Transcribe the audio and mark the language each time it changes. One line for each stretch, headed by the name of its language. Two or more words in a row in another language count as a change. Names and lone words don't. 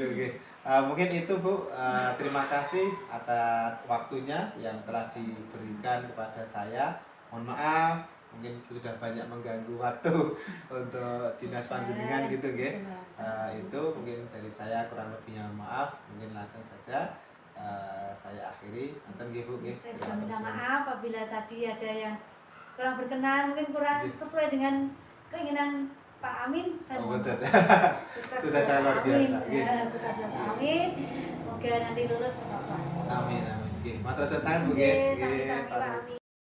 Indonesian: Mungkin itu Bu, terima kasih atas waktunya yang telah diberikan kepada saya. Mohon maaf mungkin sudah banyak mengganggu waktu untuk dinas panjenengan gitu nggih. Itu mungkin dari saya kurang lebihnya maaf. Mungkin langsung saja saya akhiri. Nonton nggih Bu nggih. Saya juga minta maaf apabila tadi ada yang kurang berkenan, mungkin kurang sesuai dengan keinginan Pak Amin. Saya mohon betul. sukses Sudah saya luar biasa. Ya, sukses buat Pak Amin. Semoga nanti lulus tepat. Amin amin.
Javanese: Nggih, matur suwun sangat Bu Nggih, nggih. sami-sami Nggih, Pak Amin.